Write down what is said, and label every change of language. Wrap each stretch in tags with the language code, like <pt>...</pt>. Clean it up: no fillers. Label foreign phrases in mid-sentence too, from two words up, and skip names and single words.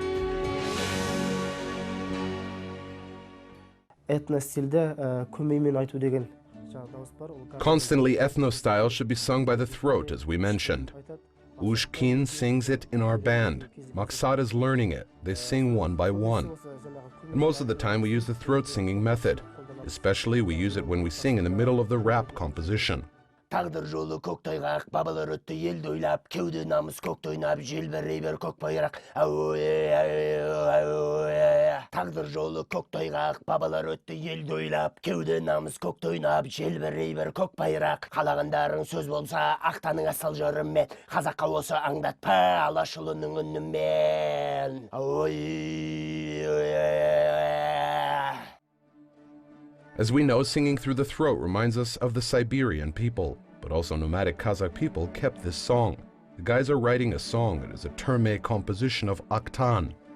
<en>Constantly ethno style should be sung by the throat, as we mentioned. Ushkin sings it in our band. Maksat is learning it. They sing one by one. And most of the time we use the throat singing method. Especially we use it when we sing in the middle of the rap composition.</en> <kk>Taqdir jolu көк тайғақ, бабалар өтті елді ойлап, кеуде намыс көкті ойнап, желбірей бер көк байрақ. Taqdir jolu көк тайғақ, бабалар өтті елді ойлап, кеуде намыс көкті ойнап, желбірей бер көк байрақ. Қалағандарың сөз болса, ақтаның асыл жырымен, қазаққа осы аңдатпа, алашұлының үнімен.</kk> <en>As we know, singing through the throat reminds us of the Siberian people, but also nomadic Kazakh people kept this song. The guys are writing a song that is a terme composition of Aktan.</en>